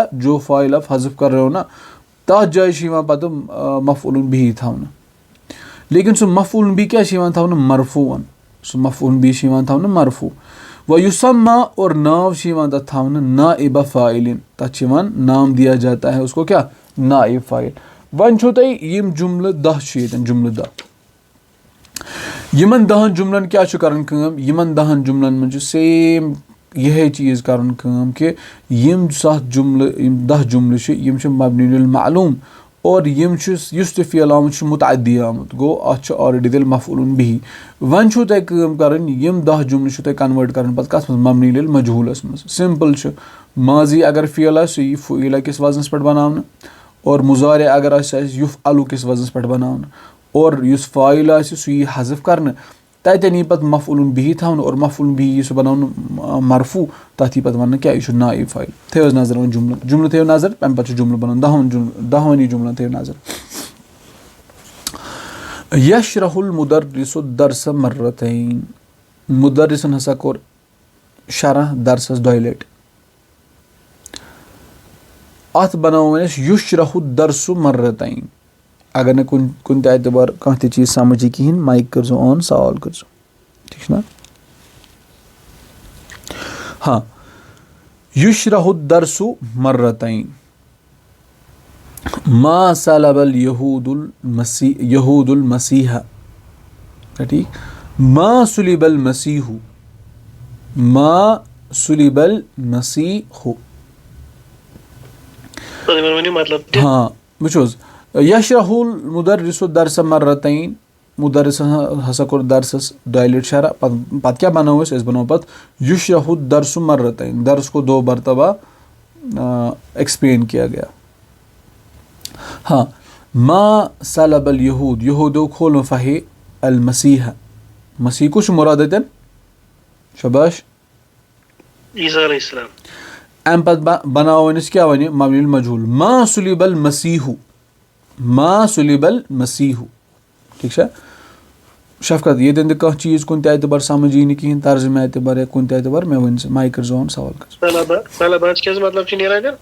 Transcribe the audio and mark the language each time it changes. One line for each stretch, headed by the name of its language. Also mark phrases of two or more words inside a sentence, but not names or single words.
Urdu: جو فاعل آپ حذف کر رہے ہو نا
Kashmiri: تَتھ جایہِ چھِ یِوان پَتہٕ مفعول بِہی تھاونہٕ. لیکن سُہ مفعول بی کیٛاہ چھِ یِوان تھاونہٕ؟ مرفوٗعن. سُہ مفعول بی چھِ یِوان تھاونہٕ مرفوٗع.
Arabic: و یُسمّا
Kashmiri: اور ناو چھِ یِوان تَتھ تھاونہٕ نائبہ فاعلن. تَتھ چھِ یِوان
Urdu: نام دیا جاتا ہے اس کو کیا؟ نائب فاعل.
Kashmiri: وۄنۍ چھو تۄہہِ یِم جملہٕ 10 چھِ ییٚتٮ۪ن جملہٕ 10. یِمن 10 جملن کیٛاہ چھُ کران کٲم؟ یِمن 10 جملن منٛز چھُ سیم یِہے چیٖز کرُن کٲم کہِ یِم 7 جملہٕ یِم 10 جملہٕ چھِ یِم چھِ
Arabic: مبنی للمعلوم
Kashmiri: اور یِم چھُ یُس تہِ فعل آمُت چھُ متعدی آمُت. گوٚو اَتھ چھُ آلریڈی تیٚلہِ مفعول بِہی. وۄنۍ چھُو تۄہہِ کٲم کَرٕنۍ یِم 10 جملہٕ چھُو تۄہہِ کنوٲٹ کَرٕنۍ پَتہٕ کَتھ منٛز؟ مبنی للمجہوٗلَس منٛز. سمپل چھُ. ماضی اگر فعل آسہِ سُہ یی فعیلہ کِس وزنس پٮ۪ٹھ بناونہٕ اور مضارع اگر آسہِ سُہ آسہِ یفعلُ کِس وزنس پٮ۪ٹھ بناونہٕ اور یُس فاعل آسہِ سُہ یی حذف کرنہٕ. تَتٮ۪ن یی پَتہٕ مفعول بِہی تھاونہٕ اور مفعول بِہی یی سُہ بناونہٕ مرفوٗع. تَتھ یی پَتہٕ وَننہٕ کیٛاہ یہِ چھُ نائب فاعل. تھٲیِو حظ نظر وۄنۍ جملہٕ تھٲیِو نظر تَمہِ پَتہٕ چھُ جملہٕ بناوُن 10 جملن تھٲیِو نظر.
Arabic: یشرح المدرس الدرس مرتین.
Kashmiri: مدرسن ہسا کوٚر شرح درسس 2 لٹہِ. اتھ بناوو وۄنۍ أسۍ
Arabic: یشرح الدرس مرتین.
Kashmiri: اگر نہٕ کُنہِ تہِ اعتبار کانٛہہ تہِ چیٖز سمجھ یی کِہینۍ مایک کٔرزیٚو آن سوال کٔرزیٚو. ٹھیٖک چھُ نا؟ ہاں
Arabic: یشرح الدرس مرتین. ما سلب اليهود المسیح. ٹھیک. ما سلب المسیح. ما سلب المسیح.
Kashmiri: ہاں وٕچھو حظ
Arabic: یشرح المدرس الدرس مرتین.
Kashmiri: مدرس ہسا کوٚر درسس 2 لٹہِ شرح. پتہٕ کیٛاہ بناوو أسۍ بناوو پتہٕ
Arabic: یشرح الدرس مرتین.
Urdu: درس کو 2 مرتبہ ایکسپلین کیا گیا.
Arabic: ہاں ما سلب اليهود.
Kashmiri: یہودو کھول فہے المسیح. مسیح کُس چھُ مُراد اَتٮ۪ن؟ شباش.
Arabic: عیسیٰ علیہ السلام.
Kashmiri: اَمہِ پتہٕ بناوو أسۍ کیٛاہ وَنہِ؟
Arabic: مبنی المجہوٗل. ما سُلِب المسیح. ما سُلِب المسیح.
Kashmiri: ٹھیک چھا؟ شفقت ییٚتٮ۪ن تہِ کانٛہہ چیٖز کُنہِ تہِ اعتبار سمجھ یی نہٕ کِہینۍ ترجمہٕ اعتبار یا کُنہِ تہِ اعتبار مےٚ ؤنۍ زِ مایک کٔرزیٚو آن سوال کٔرزیٚو.